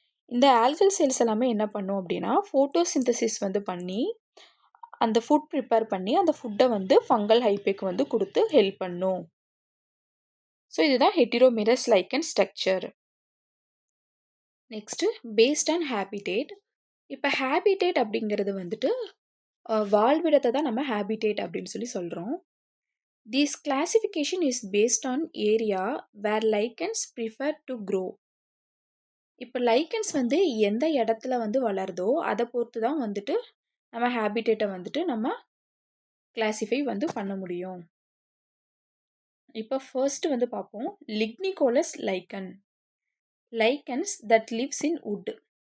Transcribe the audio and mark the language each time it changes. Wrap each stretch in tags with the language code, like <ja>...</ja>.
<ta>இந்த algal cells எல்லாமே என்ன பண்ணும் அப்படின்னா ஃபோட்டோசிந்தசிஸ் வந்து பண்ணி அந்த ஃபுட் ப்ரிப்பேர் பண்ணி அந்த ஃபுட்டை வந்து ஃபங்கல் ஹைப்பேக்கு வந்து கொடுத்து ஹெல்ப் பண்ணும். ஸோ இதுதான் ஹெட்டிரோமிரஸ் லைக்கன் structure.</ta> <en>Next based on habitat.</en> <ta>இப்போ ஹேபிடேட் அப்படிங்கிறது வந்துட்டு வாழ்விடத்தை தான் நம்ம ஹேபிடேட் அப்படின்னு சொல்லி சொல்கிறோம்.</ta> <en>This classification is based on area where lichens prefer to grow.</en> <ta>இப்போ லைக்கன்ஸ் வந்து எந்த இடத்துல வந்து வளருதோ அதை பொறுத்து தான் வந்துட்டு நம்ம ஹேபிடேட்டை வந்துட்டு நம்ம கிளாசிஃபை வந்து பண்ண முடியும். இப்போ ஃபர்ஸ்ட் வந்து பார்ப்போம்.</ta> <en>Lignicolous lichen. Lichens that lives in wood.</en>